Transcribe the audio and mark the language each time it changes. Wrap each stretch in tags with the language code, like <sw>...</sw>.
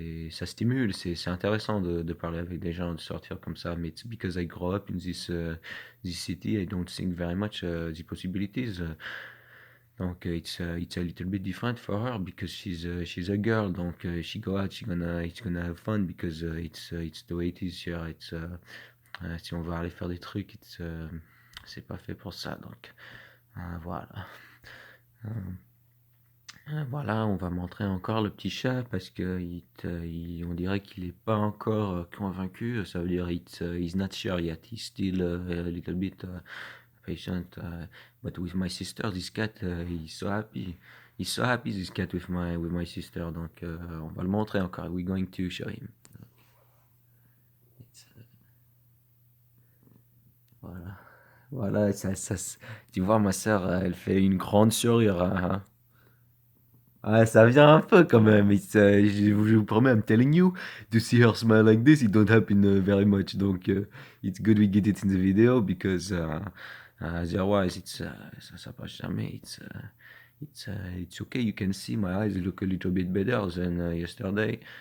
<fr>Ça stimule, c'est intéressant de parler avec des gens, de sortir comme ça.</fr> <en>Mais it's because I grow up in this city, I don't think very much the possibilities. Donc it's a little bit different for her because she's a girl. Donc she go out, it's gonna have fun because it's the way it is here.</en> <fr>Si on veut aller faire des trucs, c'est pas fait pour ça. Donc voilà. Euh, Voilà, on va montrer encore le petit chat parce que on dirait qu'il n'est pas encore convaincu. Ça veut dire</fr> <en>he's not sure yet. He's still a little bit patient. But with my sister, this cat, he's so happy. He's so happy this cat with my sister.</en> <fr>Donc on va le montrer encore.</fr> <en>We're going to show him.</en> <fr>Voilà, voilà. Tu vois, ma soeur, elle fait une grande sourire, hein. Ah, ça vient un peu quand même. Je vous promets,</fr> <en>I'm telling you, to see her smile like this, it don't happen very much. Donc, it's good we get it in the video because otherwise,</en> <fr>ça passe jamais.</fr> <en>It's okay. You can see my eyes look a little bit better than yesterday.</en>